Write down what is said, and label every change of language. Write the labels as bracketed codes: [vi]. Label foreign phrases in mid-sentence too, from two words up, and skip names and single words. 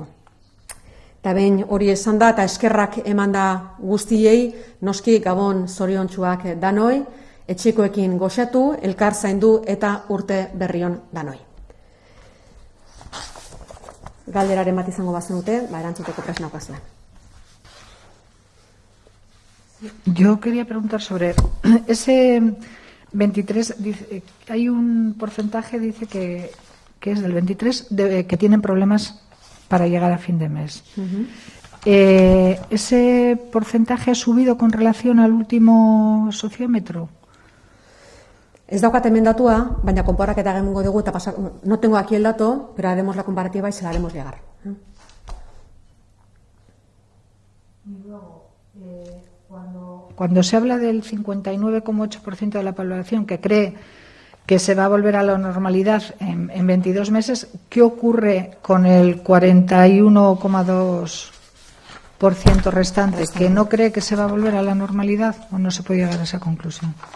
[eu] Eta behin hori esan da, eta eskerrak eman da guztiei, noski Gabon zoriontsuak danoi, etxekoekin goxatu, elkar zaindu eta urte berrion danoi. Galderaren bat izango bazenute, erantzuteko prest naukazuen. [es] Yo quería preguntar sobre ese 23, hay un porcentaje, dice que es del 23, que tienen problemas para llegar a fin de mes. ¿Ese porcentaje ha subido con relación al último sociómetro? [eu] Ez daukat hemen datua, baina konparaketa egingo dugu, eta [es] no tengo aquí el dato, pero haremos la comparativa y se la haremos llegar. Y luego, cuando se habla del 59,8% de la población que cree que se va a volver a la normalidad en 22 meses, ¿qué ocurre con el 41,2% restante que no cree que se va a volver a la normalidad o no se puede llegar a esa conclusión?